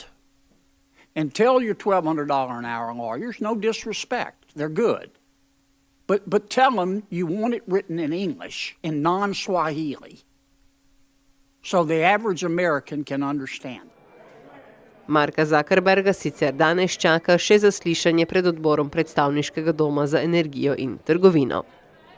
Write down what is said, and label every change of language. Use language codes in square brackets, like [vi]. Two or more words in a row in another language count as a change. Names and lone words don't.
[en] And tell your $1,200 an hour lawyers, no disrespect, they're good. But tell them you want it written in English, in non-Swahili, so the average American can understand. [sl] Marka Zuckerberga sicer danes čaka še zaslišanje pred odborom predstavniškega doma za energijo in trgovino.